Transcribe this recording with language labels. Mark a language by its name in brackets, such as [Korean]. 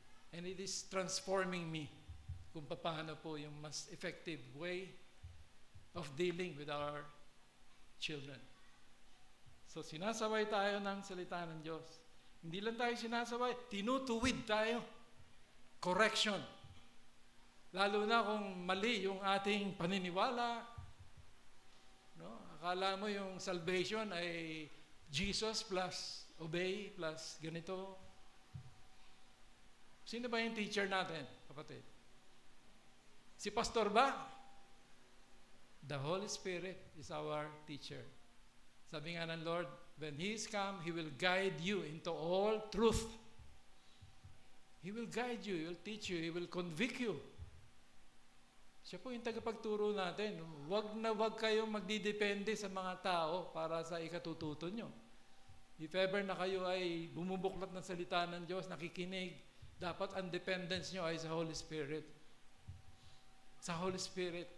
[English] And it is transforming me [Filipino] kung paano po yung mas [English] effective way of dealing with our children. [Filipino] So sinasaway tayo ng salita ng Diyos. Hindi lang tayo sinasaway, tinutuwid tayo. Correction. Lalo na kung mali yung ating paniniwala. No? Akala mo yung salvation ay Jesus plus obey plus ganito. Sino ba yung teacher natin, kapatid? Si pastor ba? [English] The Holy Spirit is our teacher. [Filipino] Sabi nga ng [English] Lord, when He is come, He will guide you into all truth. He will guide you, He will teach you, He will convict you. [Filipino] Siya po yung tagapagturo natin. Wag na wag kayong magdidepende sa mga tao para sa ikatututo nyo. If ever na kayo ay bumubuklat ng salita ng Diyos, nakikinig, dapat ang dependence nyo ay sa Holy Spirit. Sa Holy Spirit.